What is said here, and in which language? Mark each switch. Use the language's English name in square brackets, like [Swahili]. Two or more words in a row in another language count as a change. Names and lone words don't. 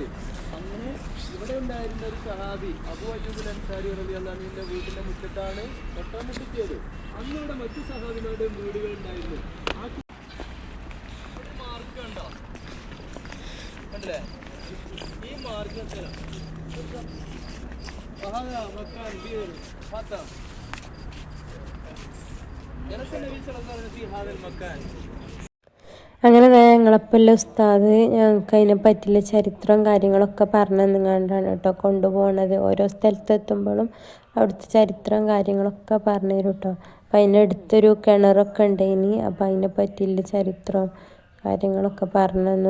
[Malayalam] അങ്ങനെ ഇവിടെ ഉണ്ടായിരുന്ന ഒരു സഹാബി അബൂ അയ്യൂബ് അൻസാരി [Arabic] رضي الله عنه [Malayalam] വീട്ടിന്റെ മുറ്റത്താണ് ഒട്ടകം മുട്ടിച്ചത്. അന്ന് ഇവിടെ മറ്റു സഹാബികളുടെ വീടുകൾ ഉണ്ടായിരുന്നു. ആ ഒരു മാർഗം ഉണ്ടോ കണ്ടില്ലേ? ഈ മാർഗം [Arabic] وهذا مكان بئر فتى جلس النبي صلى الله عليه وسلم في هذا المكان. [Malayalam] അങ്ങനെ ഞങ്ങളപ്പല്ല ഉസ്താദ് ഞങ്ങൾക്ക് അതിനെ പറ്റിയുള്ള ചരിത്രവും കാര്യങ്ങളൊക്കെ പറഞ്ഞു തന്നുകൊണ്ടാണ് കേട്ടോ കൊണ്ടുപോകണത്. ഓരോ സ്ഥലത്തെത്തുമ്പോഴും അവിടുത്തെ ചരിത്രവും കാര്യങ്ങളൊക്കെ പറഞ്ഞു തരും കേട്ടോ. അപ്പം അതിൻ്റെ അടുത്തൊരു കിണറൊക്കെ ഉണ്ടായിനി. അപ്പം അതിനെ പറ്റിയുള്ള ചരിത്രവും കാര്യങ്ങളൊക്കെ പറഞ്ഞു തന്നു.